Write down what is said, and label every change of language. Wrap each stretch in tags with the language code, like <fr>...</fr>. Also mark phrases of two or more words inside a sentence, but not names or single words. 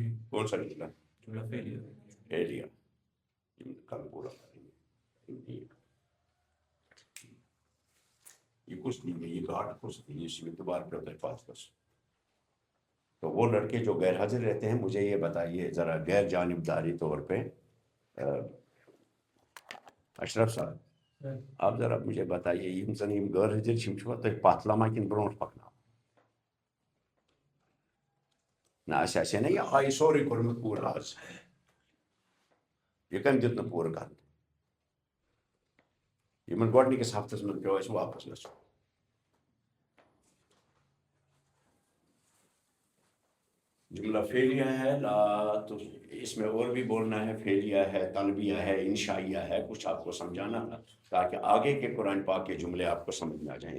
<ur>کون سا جملہ؟ فعلیہ. کل پورا کریں گے. یہ کچھ نہیں ہے، یہ گاٹ کچھ نہیں ہے، اس میں دوبارہ پہ ہوتا ہے پاس بس. تو وہ لڑکے جو غیر حاضر رہتے ہیں مجھے یہ بتائیے ذرا غیر جانبداری طور پہ اشرف صاحب آپ ذرا مجھے بتائیے</ur> <ks>یم زن یم غیر حاضر چھو تُہۍ پتھ لما کن برونٛٹھ پکناوان نہ اَسہِ آسہِ نا یہِ آیہِ سورُے کوٚرمُت پوٗرٕ آز یہِ کٔمۍ دیُت نہٕ پوٗرٕ کرنہٕ یِمن گۄڈنِکِس ہفتس منٛز پیوٚو اَسہِ واپس گژھُن.</ks> <ur>جملہ فعلیہ ہے لا تو اس میں اور بھی بولنا ہے، فعلیہ ہے، طلبیہ ہے، انشائیہ ہے، کچھ آپ کو سمجھانا ہے تاکہ آگے کے قرآن پاک کے جملے آپ کو سمجھ میں آ جائیں.</ur>